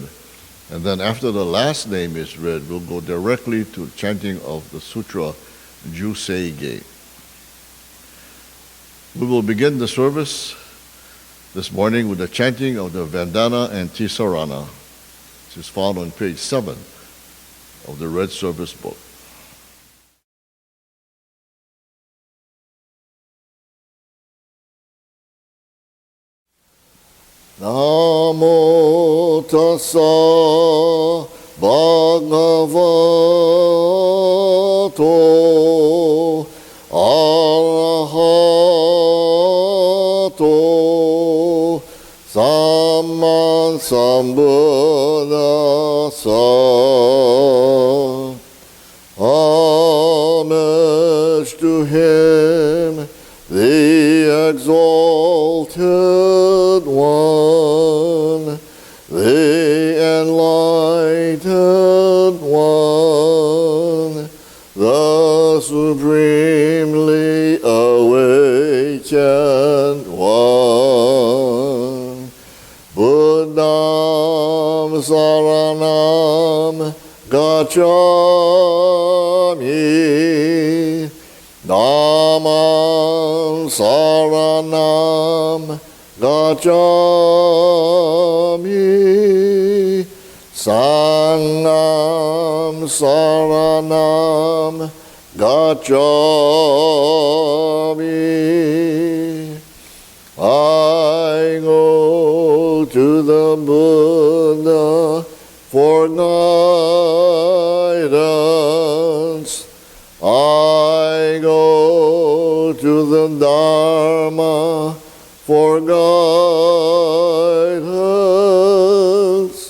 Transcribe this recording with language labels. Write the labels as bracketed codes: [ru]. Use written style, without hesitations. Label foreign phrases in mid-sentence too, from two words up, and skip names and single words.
[en] And then after the last name is read, we'll go directly to chanting of the Sutra, Juseige. We will begin the service this morning with the chanting of the Vandana Ti-Sarana, which is found on page 7 of the Red Service book. [pi] Namo tassa bhagavato arahato samma sambuddhassa. [en] Homage to him, the exalted one, the enlightened one, the supremely awakened one. [pi] Buddham saranam gacchami, Dhammam saranam gacchami, Sangham saranam gacchami. [en] I go to the Buddha for guidance. I go to the Dharma for guidance.